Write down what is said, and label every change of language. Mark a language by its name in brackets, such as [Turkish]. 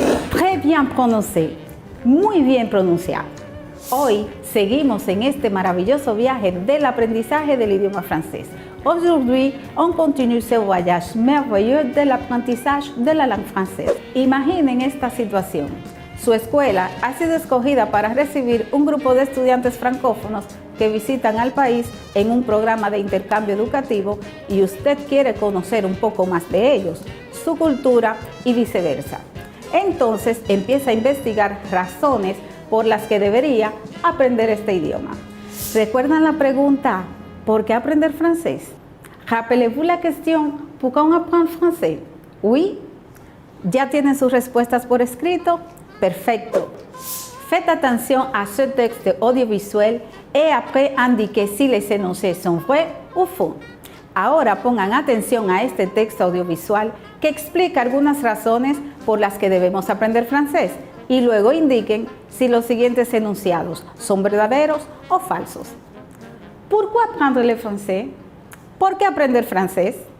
[French] Très bien prononcé, [Spanish] muy bien pronunciado. Hoy seguimos en este maravilloso viaje del aprendizaje del idioma francés. [French] Aujourd'hui, on continue ce voyage merveilleux de l'apprentissage de la langue française. [Spanish] Imaginen esta situación. Su escuela ha sido escogida para recibir un grupo de estudiantes francófonos que visitan al país en un programa de intercambio educativo y usted quiere conocer un poco más de ellos, su cultura y viceversa. Entonces empieza a investigar razones por las que debería aprender este idioma. ¿Recuerdan la pregunta ¿por qué aprender francés? [French] Rappelez-vous la question ¿pourquoi on apprend français? Oui? [Spanish] ¿Ya tienen sus respuestas por escrito? Perfecto. [French] Faites attention à ce texte audiovisuel et après indiquez si les énoncés sont vrais ou faux. [Spanish] Ahora pongan atención a este texto audiovisual que explica algunas razones por las que debemos aprender francés y luego indiquen si los siguientes enunciados son verdaderos o falsos. [French] ¿Pourquoi apprendre le français? [Spanish] ¿Por qué aprender francés?